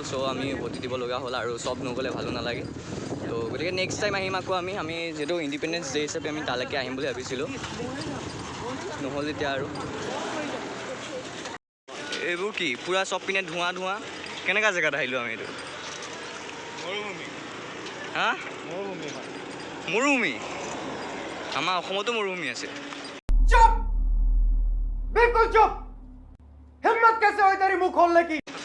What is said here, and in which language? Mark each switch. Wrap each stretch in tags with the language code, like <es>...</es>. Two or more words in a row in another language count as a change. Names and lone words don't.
<as>চ' আমি উভতি দিব লগা হ'ল আৰু চব নগ'লে ভালো নালাগে। তো গতিকে</as> <en>next time</en> <as>আহিম আকৌ আমি যিহেতু</as> <en>independence day</en> <as>হিচাপে আমি তালৈকে আহিম বুলি ভাবিছিলোঁ, নহ'ল এতিয়া আৰু। এইবোৰ কি পূৰা চব পিনে ধোঁৱা কেনেকুৱা জেগাত আহিলোঁ আমি? এইটো হা মৰুভূমি? আমাৰ অসমতো মৰুভূমি আছে।</as> <hi>चुप, बिल्कुल चुप। हिम्मत कैसे हुई तेरी मुंह खोलने की?</hi>